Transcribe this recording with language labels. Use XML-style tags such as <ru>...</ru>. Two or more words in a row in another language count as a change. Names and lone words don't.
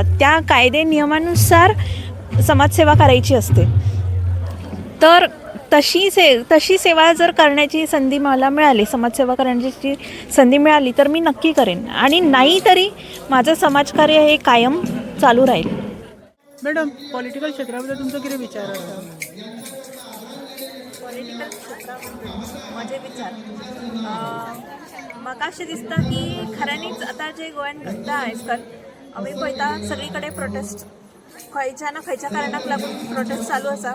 <mr>त्या कायदे नियमानुसार समाजसेवा करायची असते. तर तशी सेवा जर करण्याची संधी मला मिळाली, समाजसेवा करण्याची संधी मिळाली तर मी नक्की करेन. आणि नाही तरी माझं समाजकार्य हे कायम चालू राहील. मॅडम,</mr> <kok>पॉलिटिकल क्षेत्राबद्दल तुमचो कितें विचार आसा? पॉलिटिकल क्षेत्राबद्दल म्हजे विचार म्हाका अशें दिसता की खऱ्यांनीच आतां जे गोंयान घडटा आयजकाल आमी पळयता सगळी प्रोटेस्ट, खंयच्या ना खंयच्या कारणाक लागून प्रोटेस्ट चालू आसा.</kok>